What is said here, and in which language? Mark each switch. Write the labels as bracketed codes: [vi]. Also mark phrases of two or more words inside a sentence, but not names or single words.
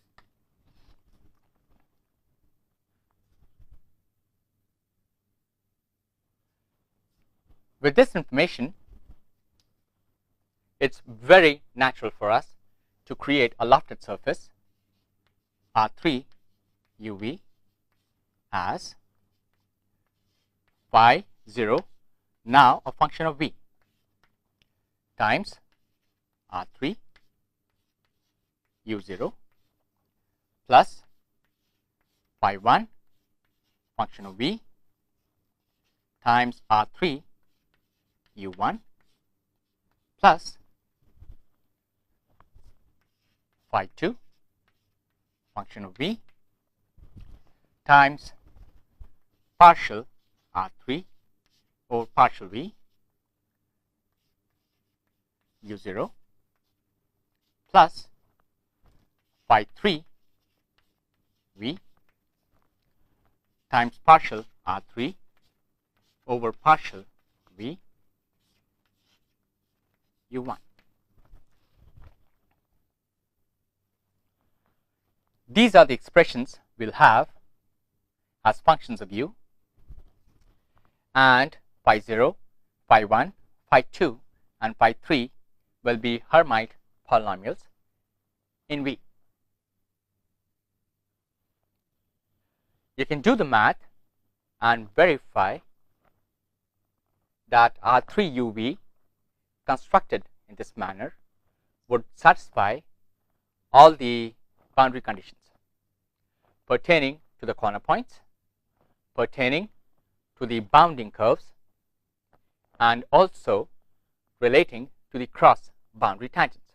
[en] With this information, it's very natural for us to create a lofted surface R3 uv as phi 0, now a function of v, times R3 u0 plus phi 1 function of v times R3 u1 plus phi 2 function of v times partial R3 over partial v u0 plus phi 3 v times partial R3 over partial v u1. These are the expressions we'll have as functions of u, and phi 0, phi 1, phi 2 and phi 3 will be Hermite polynomials in V. You can do the math and verify that R3 uv constructed in this manner would satisfy all the boundary conditions pertaining to the corner points, pertaining to the bounding curves, and also relating to the cross boundary tangents.